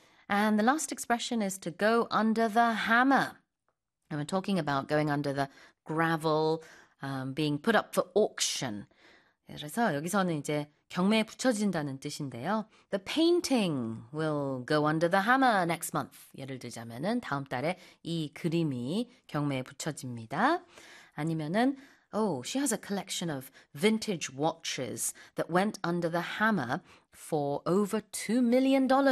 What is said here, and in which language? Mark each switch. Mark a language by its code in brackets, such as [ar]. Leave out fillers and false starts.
[en] And the last expression is to go under the hammer. And we're talking about going under the gravel, being put up for auction. [ko] 그래서 여기서는 이제 경매에 붙여진다는 뜻인데요. [en] The painting will go under the hammer next month. [ko] 예를 들자면은 다음 달에 이 그림이 경매에 붙여집니다. 아니면은 [en] Oh, she has a collection of vintage watches that went under the hammer for over $2 million.